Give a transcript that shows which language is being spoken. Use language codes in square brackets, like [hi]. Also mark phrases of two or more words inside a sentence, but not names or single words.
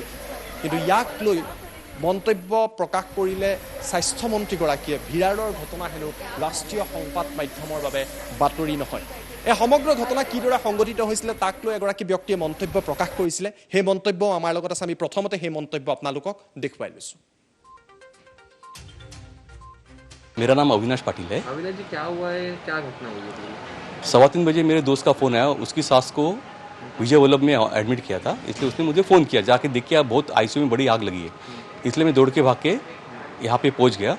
[as] কিন্তু ইয়াক লৈ মন্তব্য প্ৰকাশ কৰিলে স্বাস্থ্যমন্ত্ৰীগৰাকীয়ে ভিৰাৰৰ ঘটনা হেনো ৰাষ্ট্ৰীয় সংবাদ মাধ্যমৰ বাবে বাতৰি নহয়। এই সমগ্ৰ ঘটনা কিদৰে সংঘটিত হৈছিলে তাক লৈ এগৰাকী ব্যক্তিয়ে মন্তব্য প্ৰকাশ কৰিছিলে। সেই মন্তব্য আমাৰ লগত আছে। আমি প্ৰথমতে সেই মন্তব্য আপোনালোকক দেখুৱাই লৈছোঁ। [hi] मेरा नाम अविनाश पाटिल है। अविनाश जी, क्या हुआ है, क्या घटना हुई है? 3:15 बजे मेरे दोस्त का फ़ोन आया, उसकी सास को विजय वल्लभ में एडमिट किया था, इसलिए उसने मुझे फ़ोन किया। जाके देख के बहुत आईसीयू में बड़ी आग लगी है, इसलिए मैं दौड़ के भाग के यहाँ पे पहुँच गया।